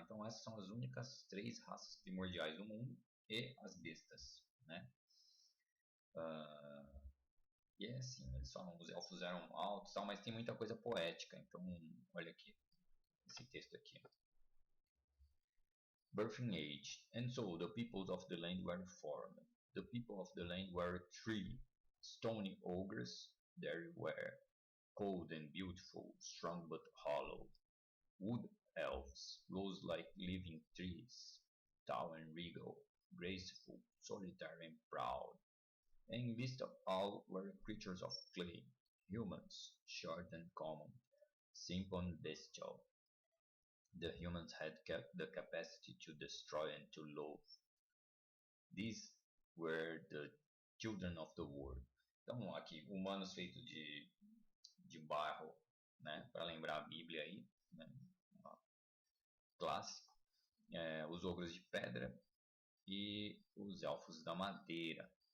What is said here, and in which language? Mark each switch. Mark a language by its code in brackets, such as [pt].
[pt] Então essas são as únicas 3 raças primordiais do mundo, e as bestas, né? E é assim, eles falam, os elfos eram altos, tal, mas tem muita coisa poética. Então, olha aqui, esse texto aqui. [en] Birthing age. And so the peoples of the land were formed. The people of the land were 3 stony ogres. There were cold and beautiful, strong but hollow. Wood elves rose like living trees, tall and regal, graceful, solitary and proud. And in midst of all were creatures of clay, humans, short and common, simple and bestial. The humans had the capacity to destroy and to loathe. These were the children of the world. [pt] Então, aqui, humanos feitos de barro, né? Para lembrar a Bíblia aí, né? Clássico. Os ogros de pedra e os elfos da madeira.